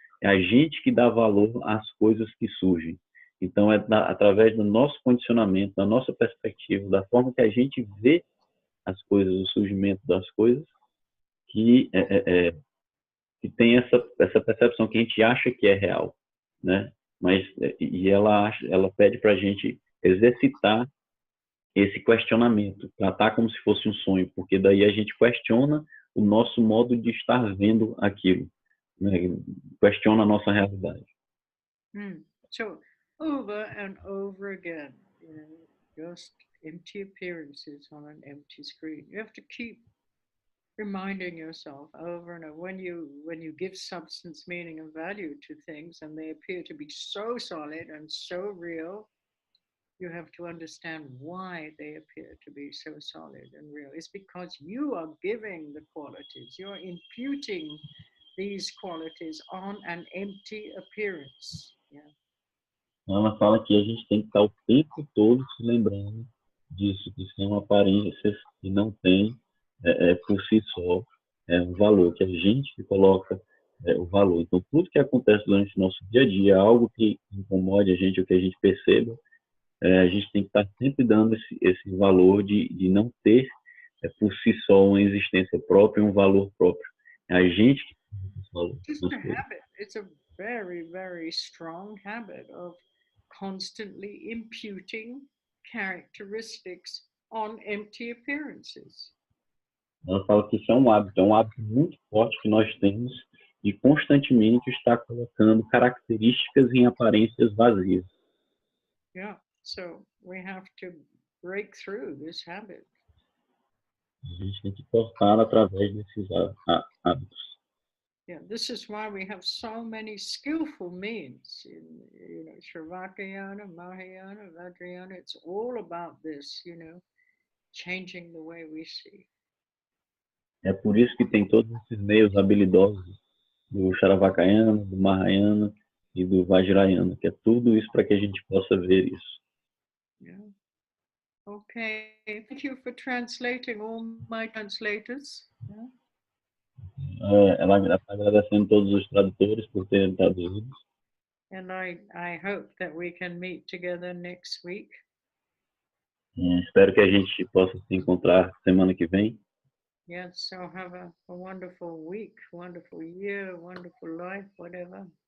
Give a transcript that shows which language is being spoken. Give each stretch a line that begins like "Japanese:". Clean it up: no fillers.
Portuguese: É a gente que dá valor às coisas que surgem. Então, através do nosso condicionamento, da nossa perspectiva, da forma que a gente vê as coisas, o surgimento das coisas, que tem essa percepção que a gente acha que é real, né? Mas ela pede para a gente exercitar esse questionamento, tratar como se fosse um sonho, porque daí a gente questiona o nosso modo de estar vendo aquilo, né? Questiona a nossa realidade.
English: So, over and over again, just empty appearances on an empty screen. You have to keep reminding yourself over and over when you give substance, meaning, and value to things, and they appear to be so solid and so real. You have to understand why they appear to be so solid and real. It's because you are giving the qualities, you're imputing these qualities on an empty appearance. Yeah.
Portuguese: Ela fala que a gente tem que estar o tempo todo se lembrando disso, que são aparências que não tem por si só um valor, que a gente que coloca o valor. Então, tudo que acontece durante o nosso dia a dia, algo que incomode a gente, ou que a gente perceba, a gente tem que estar sempre dando esse valor de não ter por si só uma existência própria, um valor próprio. É a gente que tem esse valor.
English: Just a habit. It's a very, very strong habit of constantly imputing characteristics on empty appearances.
Portuguese: Ela fala que isso é um hábito muito forte que nós temos de constantemente estar colocando características em aparências vazias.
English: Yeah. So we have to break through this habit.
Portuguese: A gente tem que cortar através desses hábitos.
English: Yeah, this is why we have so many skillful means in, Shravakayana, Mahayana, Vajrayana. It's all about this, changing the way we see.
Portuguese: É por isso que tem todos esses meios habilidosos do Charavakayana, do Mahayana e do Vajrayana, que é tudo isso para que a gente possa ver isso.
English: Yeah. Okay. Thank you for translating all my translators. Yeah.
Portuguese: Ela está agradecendo todos os tradutores por terem traduzido.
English: And I hope that we can meet together next week.
Portuguese: Espero que a gente possa se encontrar semana que vem.
English: Yes, so have a wonderful week, wonderful year, wonderful life, whatever.